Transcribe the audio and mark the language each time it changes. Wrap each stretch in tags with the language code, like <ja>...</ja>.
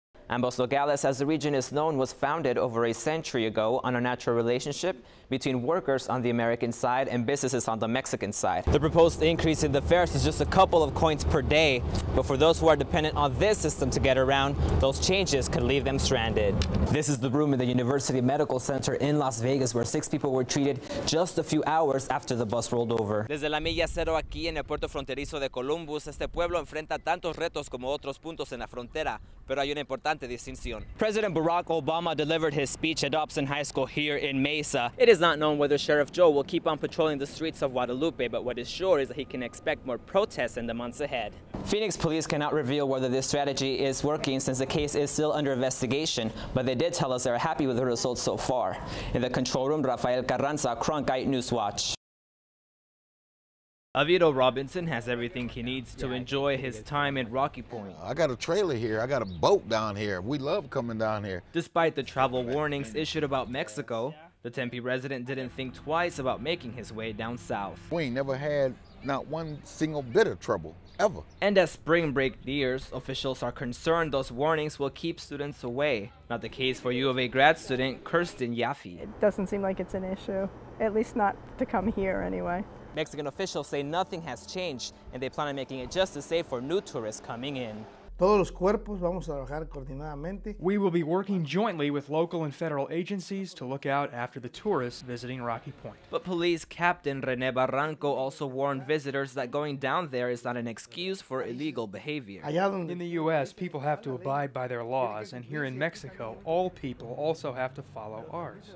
<en>Ambos Nogales, as the region is known, was founded over a century ago on a natural relationship between workers on the American side and businesses on the Mexican side. The proposed increase in the fares is just a couple of coins per day, but for those who are dependent on this system to get around, those changes could leave them stranded. This is the room in the University Medical Center in Las Vegas where 6 people were treated just a few hours after the bus rolled over.</en> <es>Desde la milla cero aquí en el puerto fronterizo de Columbus, este pueblo enfrenta tantos retos como otros puntos en la frontera, pero hay una importante distinción.</es> <en>President Barack Obama delivered his speech at Dobson High School here in Mesa. It is not known whether Sheriff Joe will keep on patrolling the streets of Guadalupe, but what is sure is that he can expect more protests in the months ahead. Phoenix police cannot reveal whether this strategy is working since the case is still under investigation, but they did tell us they are happy with the results so far. In the control room, Rafael Carranza, Cronkite News Watch. Avito Robinson has everything he needs to enjoy his time in Rocky Point. I got a trailer here. I got a boat down here. We love coming down here. Despite the travel warnings issued about Mexico, the Tempe resident didn't think twice about making his way down south. We ain't never had not one single bit of trouble, ever. And as spring break nears, officials are concerned those warnings will keep students away. Not the case for U of A grad student Kirsten Yaffe. It doesn't seem like it's an issue, at least not to come here anyway. Mexican officials say nothing has changed and they plan on making it just as safe for new tourists coming in.</en> <es>Todos los cuerpos vamos a trabajar coordinadamente.</es> <en>We will be working jointly with local and federal agencies to look out after the tourists visiting Rocky Point. But police captain Rene Barranco also warned visitors that going down there is not an excuse for illegal behavior. In the U.S., people have to abide by their laws, and here in Mexico, all people also have to follow ours.</en>